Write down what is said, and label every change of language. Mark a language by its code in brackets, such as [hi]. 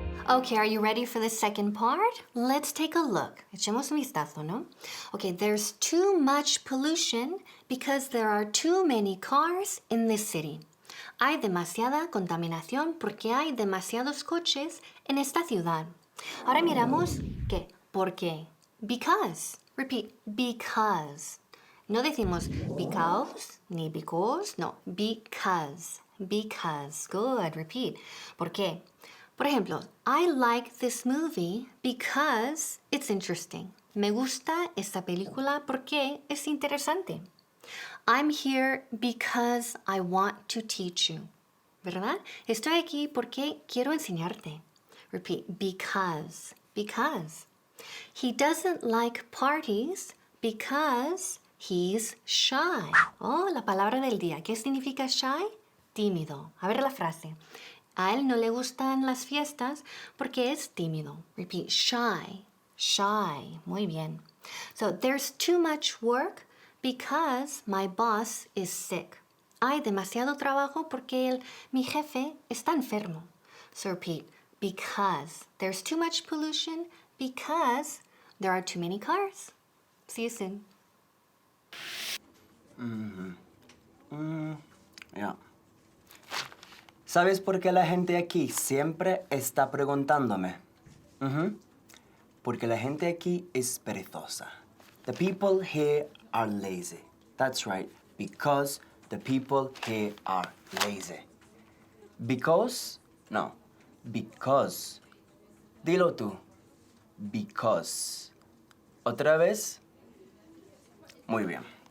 [en] Okay, are you ready for the second part? Let's take a look. Echemos un vistazo, ¿no? Okay, there's too much pollution because there are too many cars in this city. [es] Hay demasiada contaminación porque hay demasiados coches en esta ciudad. Ahora miramos ¿qué? ¿Por qué? Because. [en] Repeat, because. [es] No decimos because ni because, no, because. Because. Good, repeat. ¿Por qué? [en] Por ejemplo, I like this movie because it's interesting. [es] Me gusta esta película porque es interesante. [en] I'm here because I want to teach you. [es] ¿Verdad? Estoy aquí porque quiero enseñarte. [en] Repeat, because. Because. He doesn't like parties because he's shy. [es] Oh, la palabra del día. ¿Qué significa shy? Tímido. A ver la frase. A él no le gustan las fiestas porque es tímido. [en] Repeat, shy. Shy. Muy bien. So, there's too much work because my boss is sick. [es] Hay demasiado trabajo porque mi jefe está enfermo. [en] So, repeat, because. There's too much pollution because there are too many cars. See you soon. Yeah. [es] ¿Sabes por qué la gente aquí siempre está preguntándome? Porque la gente aquí es perezosa. [en] The people here are lazy. That's right, because the people here are lazy. Because? No, because. Dilo tú. [es] Because. ¿Otra vez? Muy bien.